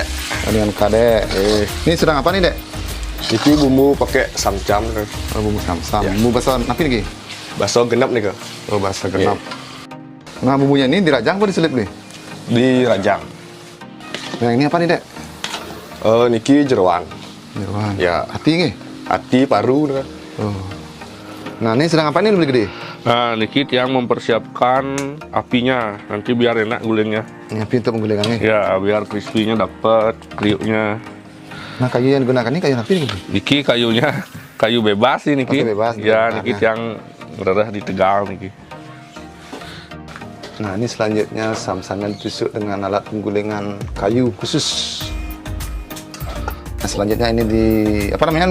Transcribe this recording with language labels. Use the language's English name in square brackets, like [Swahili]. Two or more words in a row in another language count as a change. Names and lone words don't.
[Indonesian] Nah, dengan kadek. Ini sedang apa nih, Dek? Iki bumbu pakai samcam. Oh, bumbu samsam. Ya. Bumbu bakso napi nih, Ki? Bakso genap nih, Kak. Oh, bakso genap. Nah, bumbunya ini dirajang apa diselip nih? Di rajang. Nah, ini apa nih, Dek? Niki jeroan. Jeroan. Ya. Hati nih? Hati, paru. Kak. Oh. Nah, ini sedang apa nih lebih gede? Nah, niki yang mempersiapkan apinya nanti biar enak gulingnya. Ini api untuk menggulingannya. Ya, biar crispy-nya dapat, kriuknya. Nah, kayu yang digunakan ini kayu napi nih, Ki? Niki kayunya kayu bebas sih niki. Kayu bebas, Ya, bebas, niki ya. yang berada di Tegal niki. Nah, ini selanjutnya samsamnya ditusuk dengan alat penggulingan kayu khusus. Nah, selanjutnya ini di apa namanya?